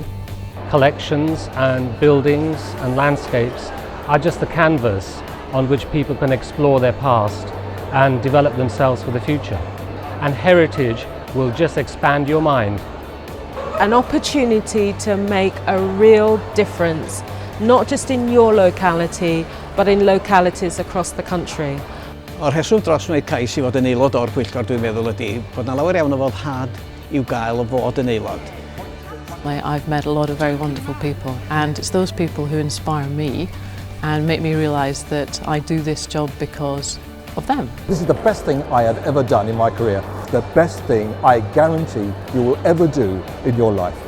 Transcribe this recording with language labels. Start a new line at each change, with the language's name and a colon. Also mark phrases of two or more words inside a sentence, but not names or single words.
English: Collections and buildings and landscapes are just the canvas on which people can explore their past and develop themselves for the future. And heritage will just expand your mind. An opportunity to make a real difference, not just in your locality, but in localities across the country.
Welsh: O'r rheswm dros wneud cais I fod yn aelod o'r pwyllgor dwi'n meddwl ydy bod 'na lawer iawn o foddhad i'w gael o fod yn aelod.
English: I've met a lot of very wonderful people, and it's those people who inspire me and make me realise that I do this job because of them. This is the best thing I have ever done in my career, the best thing I guarantee you will ever do in your life.